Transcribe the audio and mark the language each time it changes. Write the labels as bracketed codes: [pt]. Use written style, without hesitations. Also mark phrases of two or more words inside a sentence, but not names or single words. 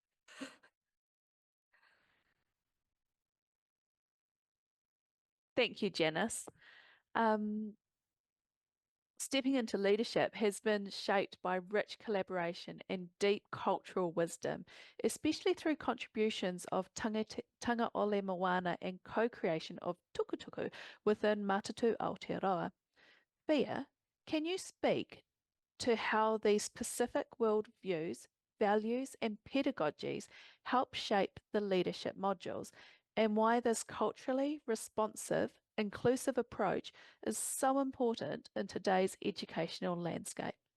[en] Thank you, Janice. Stepping into leadership has been shaped by rich collaboration and deep cultural wisdom, especially through contributions of [sm] tanga ole moana [en] and co-creation of tukutuku within Matatu Aotearoa. Fia, can you speak to how these specific worldviews, values, and pedagogies help shape the leadership modules, and why this culturally responsive, inclusive approach is so important in today's educational landscape?